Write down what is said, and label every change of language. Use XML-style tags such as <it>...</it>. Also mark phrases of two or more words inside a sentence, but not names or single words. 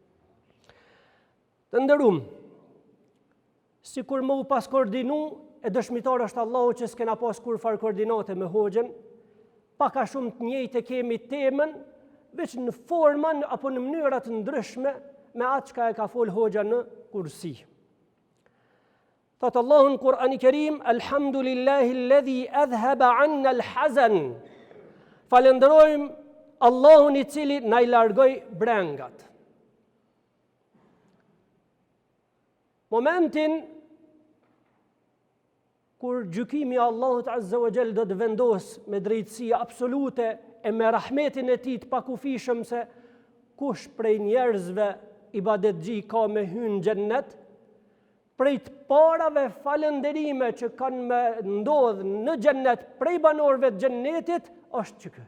<sq>Të nderuam, sikur më u pas koordinu, e dëshmitar është Allahu që s'kena pas kur far koordinate me hoxhën, pak a shumë të njëjtë kemi temën, veç në formën apo në mënyra të ndryshme me atë çka e ka fol hoxha në kursi. Thot Allahu në Kur'an I Kerim,</sq> <ar>الحمد لله الذي أذهب عنا الحزن.</ar> <sq>Falenderojmë Allahun I cili na I largoi brengat. Momentin kur gjykimi I Allahut</sq> <ar>عز وجل</ar> <sq>do të vendos me drejtësi absolute e me rahmetin e Tij të pakufishëm se kush prej njerëzve ibadetxhi ka me hyrë në xhennet, prej të parave falënderime që kanë me ndodhë në xhennet prej banorëve të xhennetit është që kë.</sq>